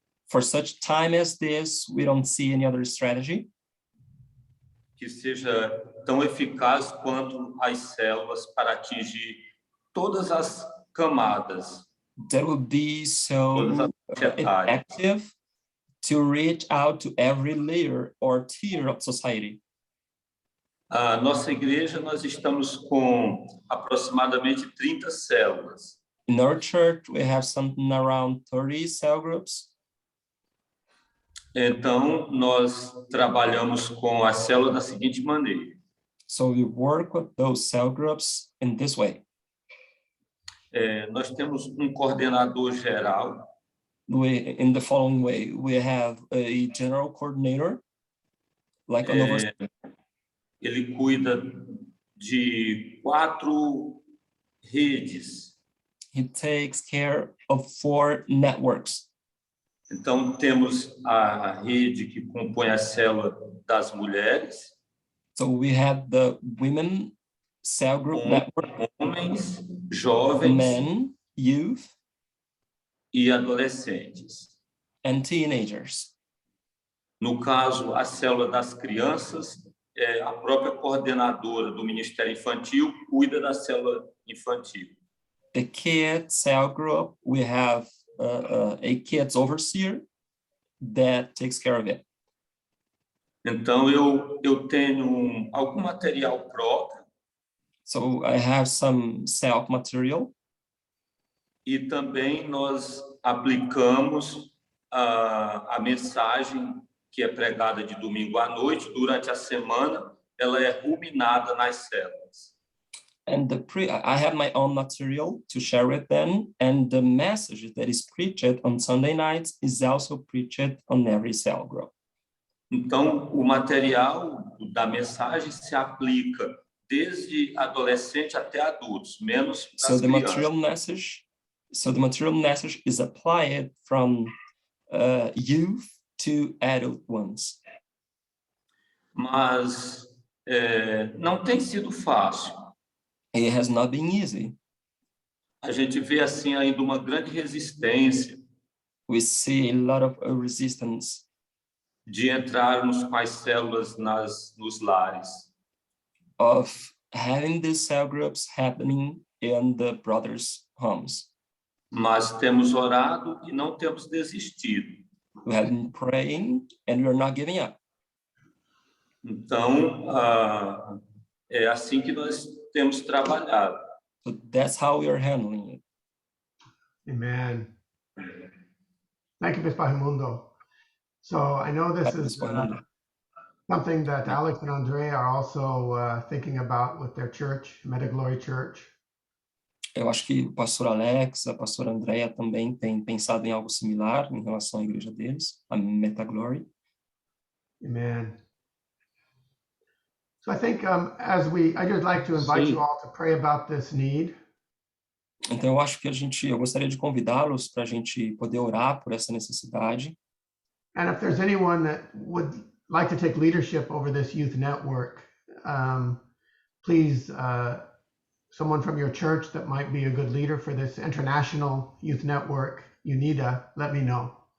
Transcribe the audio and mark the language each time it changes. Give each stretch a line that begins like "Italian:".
English: For such time as this, we don't see any other strategy
Portuguese: que seja tão eficaz quanto as células para atingir todas as camadas.
English: That will be so effective to reach out to every layer or tier of society.
Portuguese: A nossa igreja, nós estamos com aproximadamente 30 células.
English: In our church, we have something around 30 cell groups.
Portuguese: Então, nós trabalhamos com a célula da seguinte maneira.
English: So we work with those cell groups in this way.
Portuguese: Nós temos um coordenador geral.
English: In the following way, we have a general coordinator, like an overseer.
Portuguese: Ele cuida de 4 redes.
English: He takes care of 4 networks.
Portuguese: Então, temos a rede que compõe a célula das mulheres.
English: So we have the women cell group network.
Portuguese: Homens, jovens,
English: men, youth,
Portuguese: e adolescentes.
English: And teenagers.
Portuguese: No caso, a célula das crianças, a própria coordenadora do Ministério Infantil cuida da célula infantil.
English: The kids cell group, we have a kids overseer that takes care of it.
Portuguese: Então, eu tenho algum material próprio.
English: So I have some self material.
Portuguese: E também nós aplicamos a mensagem que é pregada de domingo à noite. Durante a semana, ela é ruminada nas células.
English: And I have my own material to share with them, and the message that is preached on Sunday nights is also preached on every cell group.
Portuguese: Então, o material da mensagem se aplica desde adolescente até adultos, menos para as crianças.
English: So the material message is applied from youth 2 adult ones.
Portuguese: Mas não tem sido fácil.
English: It has not been easy.
Portuguese: A gente vê assim ainda uma grande resistência
English: We see a lot of resistance
Portuguese: de entrarmos com as células nos lares.
English: of having these cell groups happening in the brothers' homes.
Portuguese: Mas temos orado e não temos desistido.
English: We have been praying and we're not giving up.
Portuguese: Então, é assim que nós temos trabalhado.
English: So that's how we are handling it. Amen. Thank you, Bispo Raimundo. So I know this is something that Alex and Andre are also thinking about with their church, Metaglory Church.
Portuguese: Eu acho que o pastor Alex, a pastora Andrea também tem pensado em algo similar em relação à igreja deles, a Metaglory.
English: Amen. So I think I just like to invite you all to pray about this need.
Portuguese: Então eu acho que eu gostaria de convidá-los para a gente poder orar por essa necessidade.
English: And if there's anyone that would like to take leadership over this youth network, please, someone from your church that might be a good leader for this international youth network, UNIDA, let me know.